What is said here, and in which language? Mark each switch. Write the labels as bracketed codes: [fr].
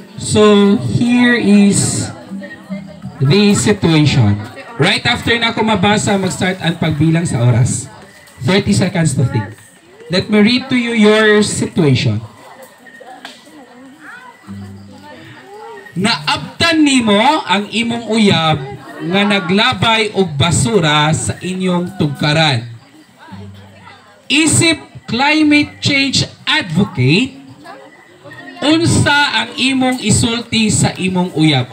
[en] So, here is the situation. Right after [tl] na ako mabasa, mag-start ang pagbilang sa oras. [en] 30 seconds to think. Let me read to you your situation. [ceb] Naabtan nimo ang imong uyab nga naglabay og basura sa inyong tugkaran. Isip climate change advocate, unsa ang imong isulti sa imong uyab?